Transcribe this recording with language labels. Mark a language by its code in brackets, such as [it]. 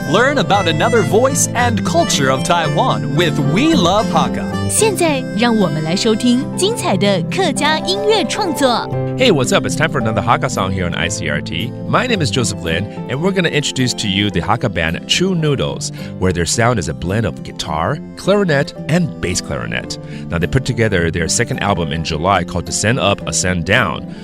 [en] Learn about another voice and culture of Taiwan with We Love Hakka. [zh] 现在让我们来收听精彩的客家音乐创作。 [en] Hey, what's up? It's time for another Hakka song here on ICRT. My name is Joseph Lin, and we're going to introduce to you the Hakka band True Noodles, where their sound is a blend of guitar, clarinet, and bass clarinet. Now, they put together their second album in July called Descend Up, Ascend Down.